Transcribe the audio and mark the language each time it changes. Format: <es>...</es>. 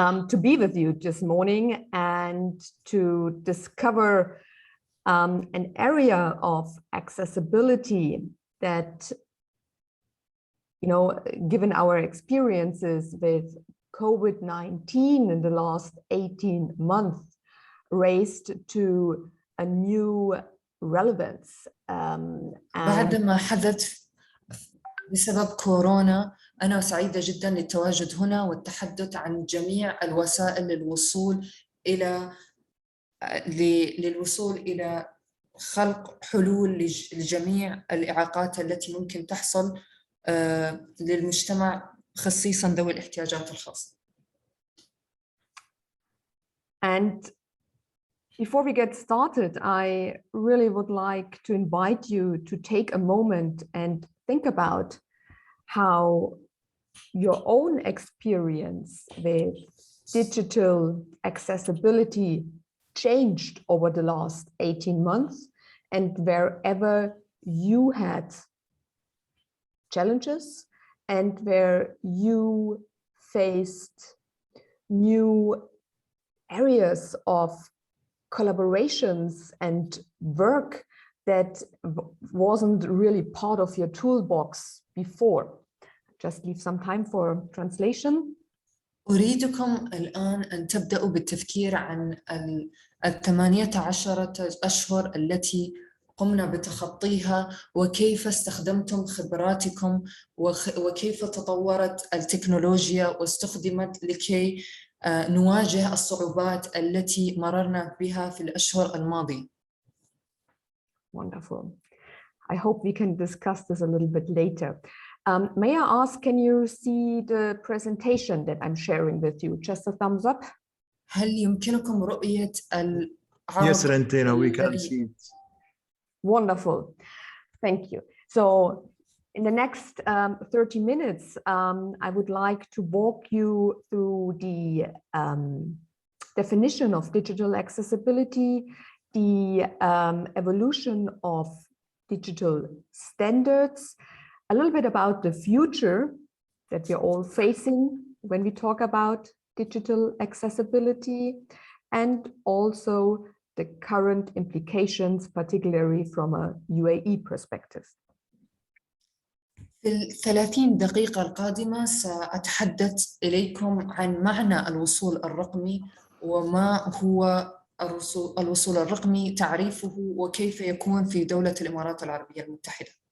<en>To be with you this morning and to discover an area of accessibility that, you know, given our experiences with COVID-19 in the last 18 months, raised to a new relevance.</en> <ar>بعد ما حدث بسبب كورونا، أنا سعيدة جداً للتواجد هنا والتحدث عن جميع الوسائل للوصول إلى خلق حلول لجميع الإعاقات التي ممكن تحصل للمجتمع خصيصاً ذوي الاحتياجات الخاصة.</ar> <en>And before we get started, I really would like to invite you to take a moment and think about how your own experience with digital accessibility changed over the last 18 months, and wherever you had challenges and where you faced new areas of collaborations and work that wasn't really part of your toolbox before. Just leave some time for translation.</en> <ar>أريدكم الآن أن تبدأوا بالتفكير عن 18 أشهر التي قمنا بتخطيها، وكيف استخدمتم خبراتكم وكيف تطورت التكنولوجيا واستخدمت لكي نواجه الصعوبات التي مررنا بها في الأشهر الماضية.</ar> <en>Wonderful. I hope we can discuss this a little bit later. May I ask, can you see the presentation that I'm sharing with you? Just a thumbs up.</en> <ar>هل يمكنكم رؤية العرض؟</ar> <en>Yes, Rentina, we can see it. Wonderful. Thank you. So in the next 30 minutes, I would like to walk you through the definition of digital accessibility, the evolution of digital standards, a little bit about the future that we're all facing when we talk about digital accessibility, and also the current implications, particularly from a UAE perspective.</en> <ar>في 30 دقيقة القادمة سأتحدث إليكم عن معنى الوصول الرقمي وما هو الوصول الرقمي، تعريفه وكيف يكون في دولة الإمارات العربية المتحدة.</ar>